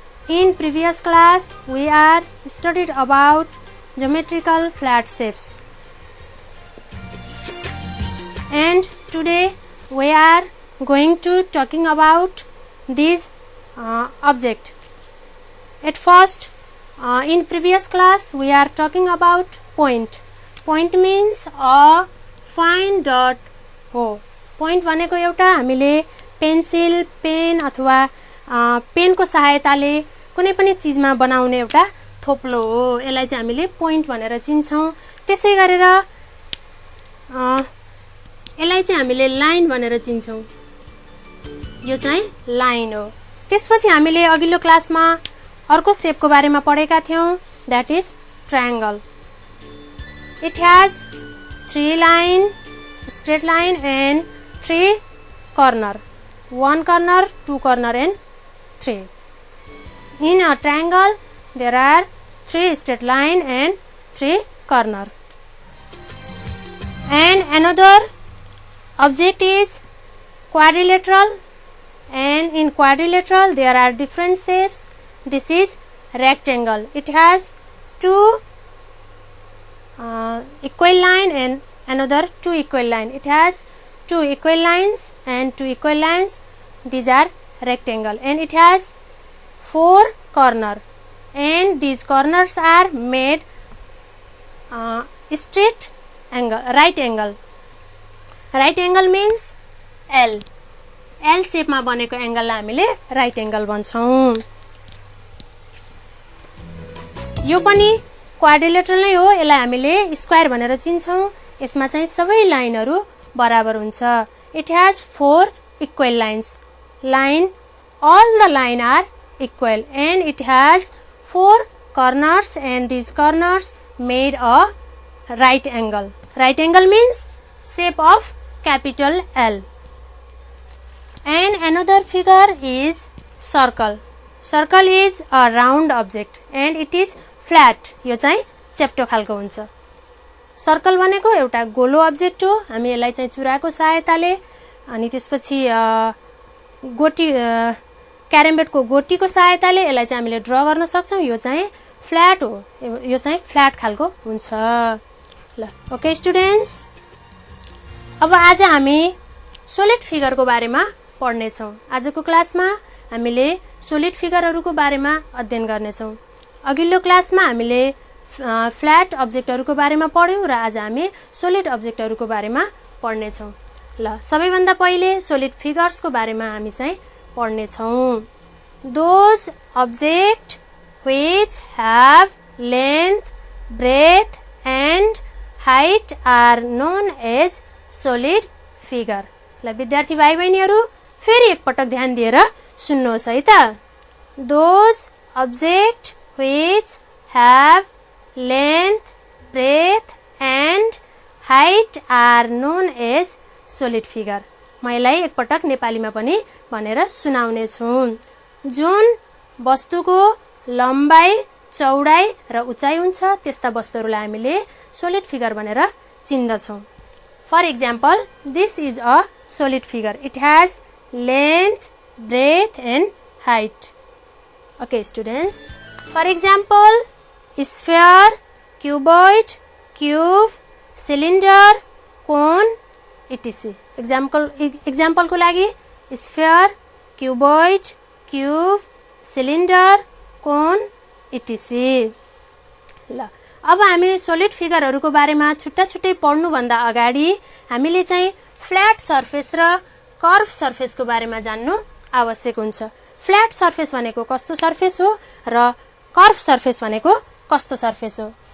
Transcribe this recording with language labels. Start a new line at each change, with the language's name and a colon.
English: In previous class we are studied about geometrical flat shapes and today we are going to talking about this object. At first, in previous class we are talking about point. Point means a fine dot हो।
Nepali: point भनेको एउटा हामीले pencil, pain अथवा पेनको सहायताले कुनै पनि चीजमा बनाउने एउटा थोप्लो हो। यसलाई चाहिँ हामीले point भनेर चिन्छौं। त्यसै गरेर यसलाई चाहिँ हामीले लाइन भनेर चिन्छौं। यो चाहिँ लाइन हो। त्यसपछि हामीले अघिल्लो क्लासमा अर्को शेपको बारेमा पढेका थियौं,
English: That is triangle. It has 3 line, straight line and 3 corner, 1 corner, 2 corner and 3. In a triangle there are 3 straight line and 3 corner. And another object is quadrilateral, and in quadrilateral there are different shapes. This is rectangle. It has 2 equal line and another 2 equal line. It has 2 equal lines and 2 equal lines. These are rectangle, and it has 4 corner, and these corners are made straight angle, right angle. Right angle means L.
Nepali: L shape मा बनेको एंगललाई हामीले right angle भन्छौं. यो पनि quadrilateral नै हो. यसलाई हामीले square भनेर चिन्छौं. यसमा चाहिँ सबै लाइनहरु बराबर हुन्छ.
English: It has 4 equal lines. All the line are equal, and it has 4 corners, and these corners made a right angle. Right angle means shape of capital L. And another figure is circle. Circle is a round object and it is flat.
Nepali: यो चाहिँ चेप्टो खालको हुन्छ. Circle भनेको एउटा गोलो object हो. हामी यसलाई चाहिँ चुराको सहायताले अनि त्यसपछि गोटी क्यारमबोर्डको गोटीको सहायताले यसलाई चाहिँ हामीले ड्रा गर्न सक्छौं. यो चाहिँ फ्ल्याट हो. यो चाहिँ फ्ल्याट खालको हुन्छ. ल ओके स्टुडेन्ट्स, अब आज हामी सोलिड फिगरको बारेमा पढ्ने छौं. आजको क्लासमा हामीले सोलिड फिगरहरुको बारेमा अध्ययन गर्ने छौं. अघिल्लो क्लासमा हामीले फ्ल्याट अब्जेक्टहरुको बारेमा पढ्यौं र आज हामी सोलिड अब्जेक्टहरुको बारेमा पढ्ने छौं. ल सबैभन्दा पहिले सोलिड फिगर्सको बारेमा हामी चाहिँ पढ्ने छौं.
English: Those objects which have length, breadth and height are known as solid figure.
Nepali: ल विद्यार्थी भाइ बहिनीहरु फेरि एक पटक ध्यान दिएर सुन्नुहोस् है त.
English: Those objects which have length, breadth and height are known as solid figure.
Nepali: म यसलाई एक पटक नेपालीमा पनि भनेर सुनाउने छु. जुन वस्तुको लम्बाई, चौडाई र उचाइ हुन्छ त्यस्ता वस्तुहरुलाई हामीले solid figure भनेर चिन्दछौं.
English: For example, this is a solid figure. It has length, breadth and height. Okay students, for example, sphere, cuboid, cube, cylinder, cone, etc.
Nepali: Example को लागि sphere, cuboid, cube, cylinder, cone, etc. ल अब हामी solid फिगरहरुको बारेमा छुट्टा-छुट्टै पढ्नु भन्दा अगाडि हामीले चाहिँ फ्ल्याट सर्फेस र कर्भ सर्फेसको बारेमा जान्नु आवश्यक हुन्छ. फ्ल्याट सर्फेस भनेको कस्तो सर्फेस हो र कर्भ सर्फेस भनेको कस्तो सर्फेस हो.